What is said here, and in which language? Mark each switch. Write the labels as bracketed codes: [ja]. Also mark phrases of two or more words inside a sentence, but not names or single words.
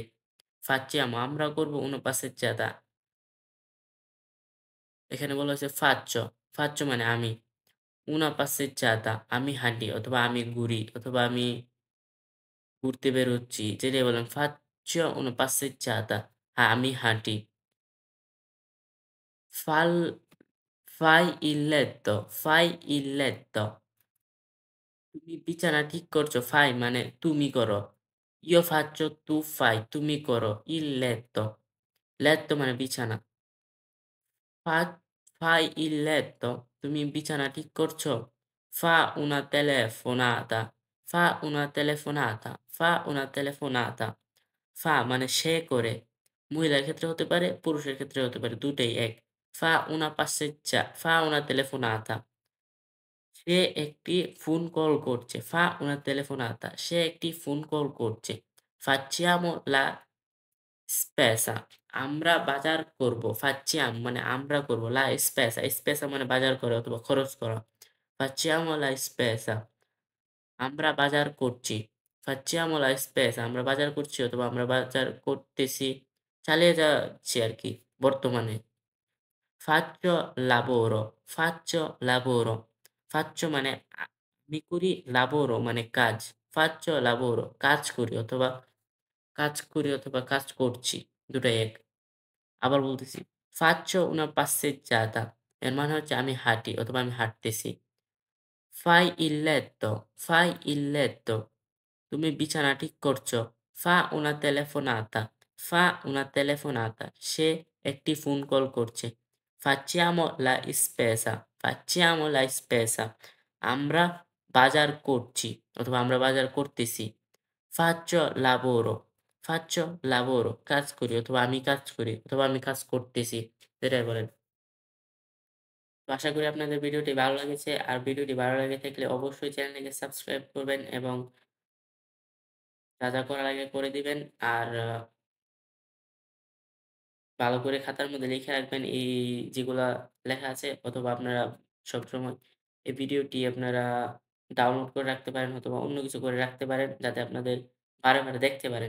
[bn] Facciamo আমরা করব [it] una passeggiata। [bn] এখানে বলা হয়েছে [it] faccio, faccio [bn] মানে আমি। [it] Una passeggiata [bn] আমি হাঁটি অথবা আমি ঘুরি অথবা আমি ঘুরতে বের হচ্ছি। যেটাই বলেন [it] faccio una passeggiata [bn] আমি হাঁটি। [it] Fal fai il letto, fai il letto। [bn] তুমি বিছানা ঠিক করছো। Fai মানে তুমি করো। [it] Io faccio, tu fai, [bn] তুমি করো। [it] Il letto, [bn] letto মানে বিছানা। [it] Fa fai il letto, [bn] তুমি বিছানা ঠিক করছো? [it] Fa una telefonata, fa una telefonata, fa una telefonata। [bn] ফা মানে সে করে। মহিলার ক্ষেত্রে হতে পারে, পুরুষের ক্ষেত্রে হতে পারে। দুটোই এক। [it] Fa una telefonata। [bn] সে একটি ফোন কল করছে। [it] Fa una telefonata। [bn] সে একটি ফোন কল করছে। [it] Facciamo la spesa। [bn] আমরা বাজার করব। Facciamo মানে আমরা করব। [it] La spesa, [bn] spesa মানে বাজার করা অথবা খরচ করা। [it] Facciamo la spesa। [bn] আমরা বাজার করছি। [it] Facciamo la spesa [bn] আমরা বাজার করছি অথবা আমরা বাজার করতেছি। চালিয়ে যাচ্ছি আরকি বর্তমানে। [it] Faccio lavoro, faccio lavoro। [bn] Faccio মানে আমি করি, lavoro মানে কাজ। [it] Faccio lavoro [bn] কাজ করি অথবা কাজ করছি। দুটাই এক। আবার বলতেছি, [it] Faccio una passeggiata [bn] এর মানে হচ্ছে আমি হাঁটি অথবা আমি হাঁটতেছি। [it] Fai il letto, fai il letto [bn] তুমি বিছানা ঠিক করছো। [it] Fa una telefonata, fa una telefonata [bn] সে একটি ফোন কল করছে। [it] Facciamo la spesa, facciamo la spesa [bn] আমরা বাজার করছি অথবা আমরা বাজার করতেছি। [it] Faccio lavoro, faccio lavoro [bn] কাজ করি অথবা আমি কাজ করি অথবা আমি কাজ করতেছি। যেটাই বলেন। তো আশা করি আপনাদের ভিডিওটি ভালো লেগেছে। আর ভিডিওটি ভালো লেগে থাকলে অবশ্যই চ্যানেলটিকে সাবস্ক্রাইব করবেন এবং যা করা লাগে করে দিবেন। আর ভালো করে খাতার মধ্যে লিখে রাখবেন এই যেগুলা লেখা আছে অথবা আপনারা সবসময় এই ভিডিওটি আপনারা ডাউনলোড করে রাখতে পারেন অথবা অন্য কিছু করে রাখতে পারেন যাতে আপনাদের বারে দেখতে পারেন।